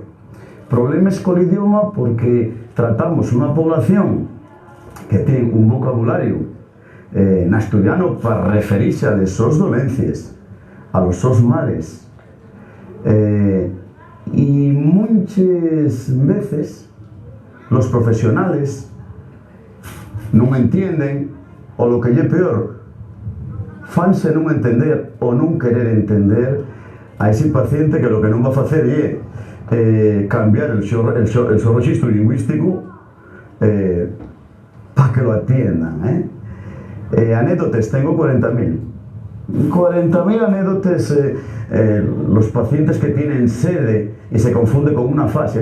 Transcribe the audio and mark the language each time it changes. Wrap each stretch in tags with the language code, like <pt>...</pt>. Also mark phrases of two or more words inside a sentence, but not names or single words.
<es>Problemas con el idioma porque tratamos una población que tiene un vocabulario en asturiano para referirse a las sus dolencias, a los sus males. y muchas veces los profesionales</es> <ast>non entienden, o lo que é peor, fanse non entender ou non querer entender a ese paciente que lo que non va a facer é cambiar el seu registro lingüístico para que lo atiendan.</ast> <es>Anécdotas, tengo 40.000 anécdotas. Los pacientes que tienen sede y se confunde con una fascia.</es>